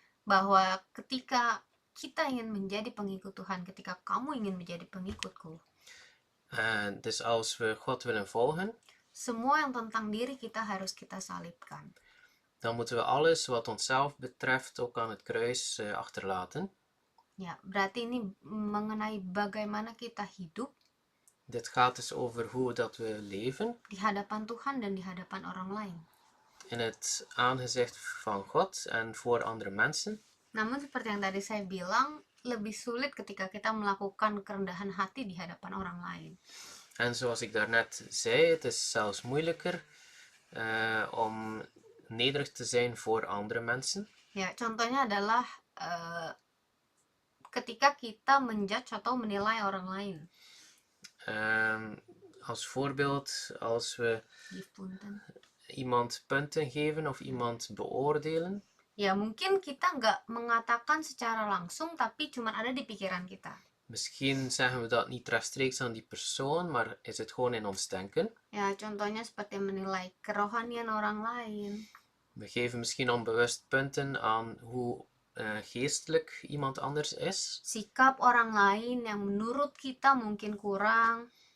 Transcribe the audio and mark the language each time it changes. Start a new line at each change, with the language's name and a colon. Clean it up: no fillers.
Indonesian: bahwa ketika kita ingin menjadi pengikut Tuhan, ketika kamu ingin menjadi pengikutku,
Dutch: dus als we God willen volgen,
Indonesian: semua yang tentang diri kita harus kita salibkan.
Dutch: dan moeten we alles wat onszelf betreft ook aan het kruis achterlaten.
Indonesian: Ya, berarti ini mengenai bagaimana kita hidup
Dutch: Dit gaat dus over hoe dat we leven
Indonesian: di hadapan Tuhan dan di hadapan orang lain.
Dutch: in het aangezicht van God en voor andere mensen.
Indonesian: Namun seperti yang tadi saya bilang, lebih sulit ketika kita melakukan kerendahan hati di hadapan orang lain.
Dutch: En zoals ik daarnet zei, het is zelfs moeilijker om nederig te zijn voor andere mensen.
Indonesian: Ya, contohnya adalah ketika kita menjudge atau menilai orang lain.
Dutch: Als voorbeeld, als we Give punten. iemand punten geven of iemand beoordelen.
Indonesian: Ya, mungkin kita nggak mengatakan secara langsung, tapi cuma ada di pikiran kita.
Dutch: Misschien zeggen we dat niet rechtstreeks aan die persoon, maar is het gewoon in ons denken.
Indonesian: Ya, contohnya seperti menilai kerohanian orang lain.
Dutch: We geven misschien onbewust punten aan hoe geestelijk iemand anders is.
Indonesian: Sikap orang lain yang menurut kita mungkin kurang.